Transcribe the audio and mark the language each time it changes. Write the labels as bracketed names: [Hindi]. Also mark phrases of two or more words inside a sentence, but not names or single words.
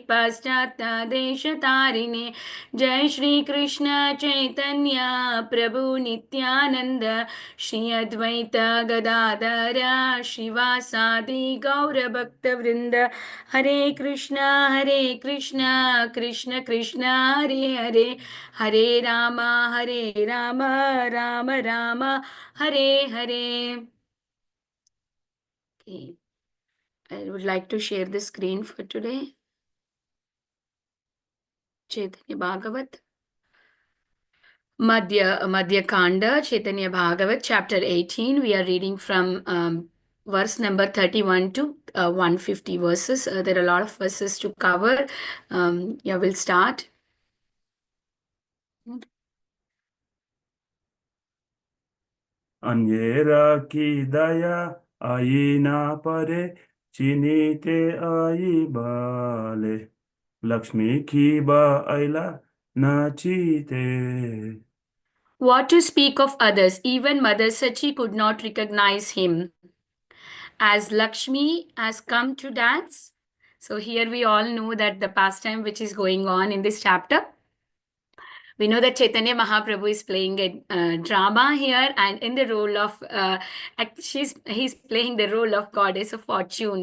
[English] Paschata Deshatarine Jai Shri Krishna Chaitanya Prabhu Nityananda Shri Advaita Gadadara Shivasadi Gaura Bhakta Vrinda Hare Krishna Krishna Krishna Hare Hare Hare Rama Rama Rama Hare Hare. Okay. I would like to share the screen for today. Chaitanya Bhagavat Madhya Khanda, Caitanya Bhagavat, chapter 18. We are reading from verse number 31 to 150 verses. There are a lot of verses to cover. We'll start. [Bangla] অন্যের কি দায় আই না পারে চিনিতে আই বলে লক্ষ্মী কি বা আইলা নাচিতে. [English] What to speak of others? Even Mother Sachi could not recognize him. As Lakshmi has come to dance. So here we all know that the pastime which is going on in this chapter. We know that Chaitanya Mahaprabhu is playing a drama here, and in the role of he's playing the role of goddess of fortune.